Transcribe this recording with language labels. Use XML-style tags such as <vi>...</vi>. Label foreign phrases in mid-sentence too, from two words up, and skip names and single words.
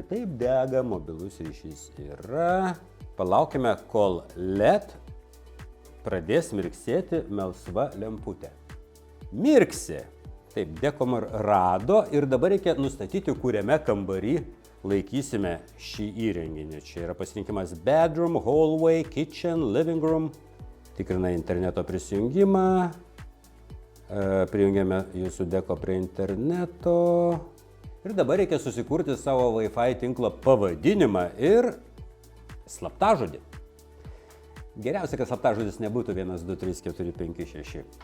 <lt>Taip, dega, mobilus ryšys yra. Palaukime, kol LED pradės mirksėti melsva lemputė. Mirksi. Taip, Decomar rado ir dabar reikia nustatyti, kuriame kambarį laikysime šį įrenginį. Čia yra pasirinkimas</lt> <en>bedroom, hallway, kitchen, living room.</en> <lt>Tikrina interneto prisijungimą. Prijungiame jūsų Deco prie interneto. Ir dabar reikia susikurti savo Wi-Fi tinklo pavadinimą ir slaptažodį. Geriausia, kad slaptažodis nebūtų 1, 2, 3, 4, 5, 6.</lt>